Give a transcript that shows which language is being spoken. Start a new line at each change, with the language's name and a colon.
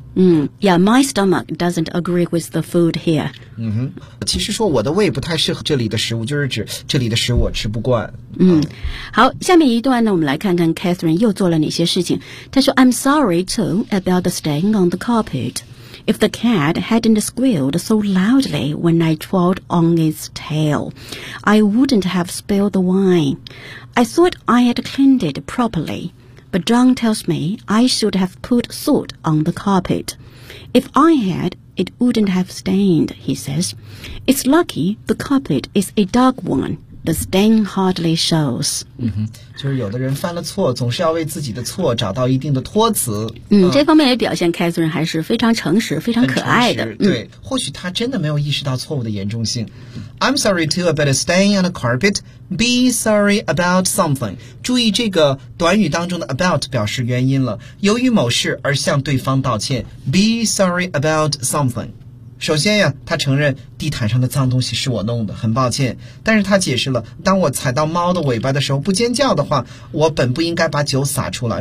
English: Yeah, my stomach doesn't agree with the food here.
Chinese: 嗯哼，其实说我的胃不太适合这里的食物，就是指这里的食物我吃不惯。好，下面一段呢，我们来看看 Catherine 又做了哪些事情。她说
English: ，I'm sorry too about the stain on the carpet. If the cat hadn't squealed so loudly when I trod on its tail, I wouldn't have spilled the wine. I thought I had cleaned it properly. But John tells me I should have put salt on the carpet. If I had, it wouldn't have stained, he says. It's lucky the carpet is a dark one. The stain hardly shows.
Chinese: 嗯哼，就是有的人犯了错，总是要为自己的错找到一定的托词。这方面也表现 Catherine 还是非常诚实，非常可爱的。对，或许他真的没有意识到错误的严重性。
English: I'm sorry too about a stain on the carpet. Be sorry about something.
Chinese: 注意这个短语当中的 about 表示原因了，由于某事而向对方道歉。
English: Be sorry about something.
Chinese: 首先呀，他承认地毯上的脏东西是我弄的，很抱歉。但是他解释了，当我踩到猫的尾巴的时候不尖叫的话，我本不应该把酒洒出来。